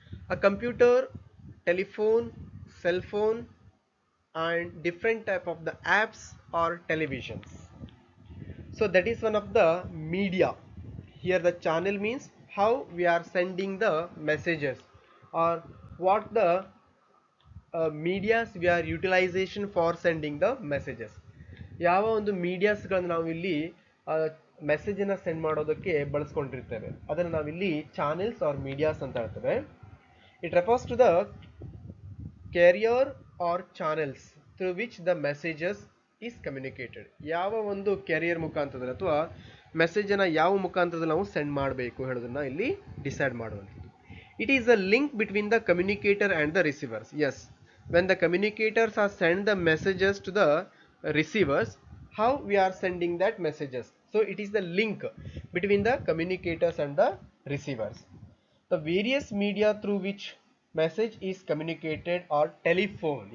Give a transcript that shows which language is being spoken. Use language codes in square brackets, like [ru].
[en] A computer, telephone, cell phone and different type of the apps or televisions. So that is one of the media. Here the channel means how we are sending the messages or what the medias we are utilization for sending the messages. [kn] ಯಾವ ಒಂದು ಮೀಡಿಯಾಸ್ಗಳನ್ನು ನಾವು ಇಲ್ಲಿ message ಅನ್ನ send ಮಾಡೋದಕ್ಕೆ ಬಳಸ್ಕೊಂಡಿರ್ತೇವೆ ಅದನ್ನು ನಾವಿಲ್ಲಿ channels R medias ಅಂತ ಹೇಳ್ತೇವೆ. [en] It refers to the carrier or channels through which the messages is communicated. [kn] ಯಾವ ಒಂದು ಕ್ಯಾರಿಯರ್ ಮುಖಾಂತರದಲ್ಲಿ ಅಥವಾ ಮೆಸೇಜ್ ಅನ್ನ ಯಾವ ಮುಖಾಂತರದಲ್ಲಿ ನಾವು ಸೆಂಡ್ ಮಾಡಬೇಕು ಹೇಳೋದನ್ನ ಇಲ್ಲಿ ಡಿಸೈಡ್ ಮಾಡುವಂಥದ್ದು. [en] It is a link between the communicator and the receivers. Yes, when the communicators are send the messages to the receivers, how we are sending that messages. So it is the link between the communicators and the receivers. The various media through which message is communicated or telephone.